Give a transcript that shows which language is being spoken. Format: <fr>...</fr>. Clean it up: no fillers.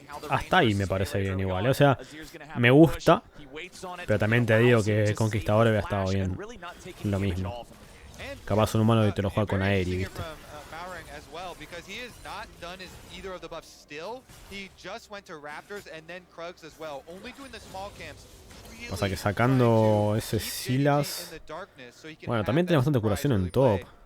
<es>hasta ahí me parece bien igual. O sea, me gusta. Pero también te digo que Conquistador había estado bien. Lo mismo. Capaz un humano que te lo juega con Aeri, ¿viste?</es> <en>as well, because he is not done as either of the buffs still. He just went to Raptors and then Krugs as well, only doing the small camps.</en> <es>Pasa que sacando ese Silas... Bueno, también tiene bastante curación en top.</es>